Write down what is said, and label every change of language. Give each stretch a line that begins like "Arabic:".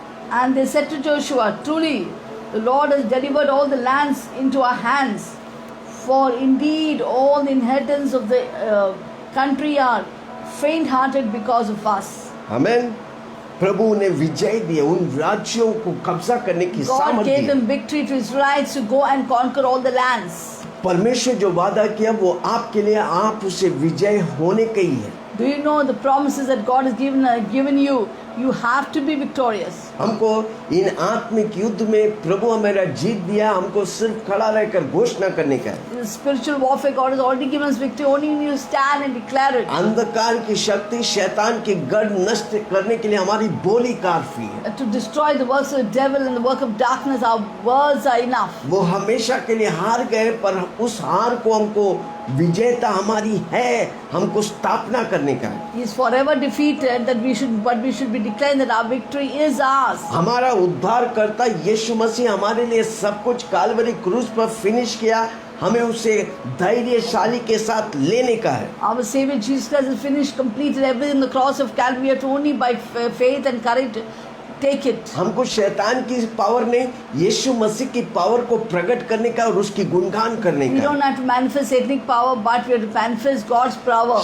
English: And they said to Joshua, truly, the Lord has delivered all the lands into our hands. For indeed, all the inhabitants of the country are faint-hearted because of us.
Hindi: आमेन। प्रभु ने विजय दिए, उन राज्यों को कब्जा करने की
English: God
Hindi: सामर्थ्य
English: gave
Hindi: the.
English: them victory to Israelites to go and conquer all the lands.
Hindi: परमेश्वर जो वादा किया वो आपके लिए, आप उसे विजय होने के ही है।
English: Do you know the promises that God has given you? You have to be victorious.
Hindi: हमको इन आत्मिक युद्ध में प्रभु हमारा जीत दिया, हमको सिर्फ खड़ा रहकर घोषणा करने का है।
English: In the spiritual warfare, God has already given us victory. Only when you stand and declare it.
Hindi: अंधकार की शक्ति, शैतान की गढ़ नष्ट करने के लिए हमारी बोली काफी है।
English: To destroy the works of the devil and the work of darkness, our words are enough.
Hindi: वो हमेशा के लिए हार गए, पर उस हार को हमको विजेता हमारी है, हमको स्थापना करने का है।
English: He is forever defeated. But we should be declaring that our victory is ours. हमारा उद्धारकर्ता यीशु मसीह हमारे लिए सब कुछ काल्वरी क्रूस पर फिनिश किया, हमें उसे धैर्यशाली के साथ लेने का है। Our Savior Jesus Christ has finished, completed everything on the cross of Calvary. We have to only by faith and courage take it.
Hindi: हमको शैतान की पावर नहीं, यीशु मसीह की पावर को प्रकट करने का और उसकी गुणगान करने
English: We
Hindi: का।
English: don't have to manifest satanic power, but we have to manifest God's power.